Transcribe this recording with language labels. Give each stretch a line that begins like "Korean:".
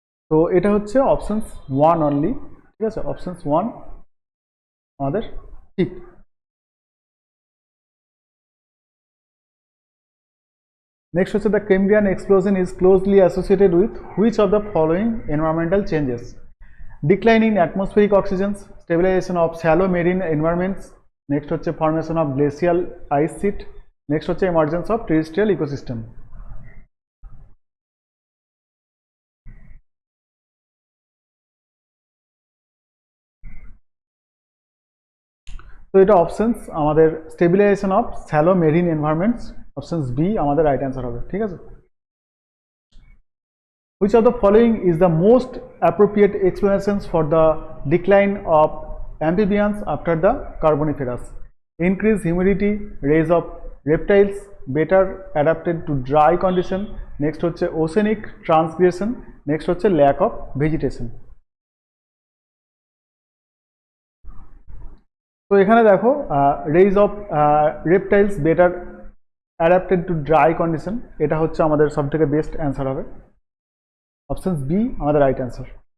Bangla: তো এটা হচ্ছে
English: options one only,
Bangla: ঠিক আছে। অপশনস ওয়ান আমাদের ঠিক।
English: Next হচ্ছে the Cambrian explosion is closely associated with which of the following environmental changes? Decline in atmospheric oxygens, stabilization of shallow marine environments. Next হচ্ছে formation of glacial ice sheet. Next হচ্ছে emergence of terrestrial ecosystem. তো এটা options আমাদের stabilization of shallow marine environments, options B আমাদের right answer হবে,
Bangla: ঠিক আছে।
English: Which of the following is the most appropriate explanations for the decline of amphibians after the Carboniferous? Increased humidity, rise of reptiles, better adapted to dry condition. Next হচ্ছে oceanic transgression. Next হচ্ছে lack of vegetation.
Bangla: তো এখানে দেখো
English: rise of reptiles better adapted to dry condition,
Bangla: এটা হচ্ছে আমাদের সবথেকে
English: Best answer হবে, option B আমাদের right answer.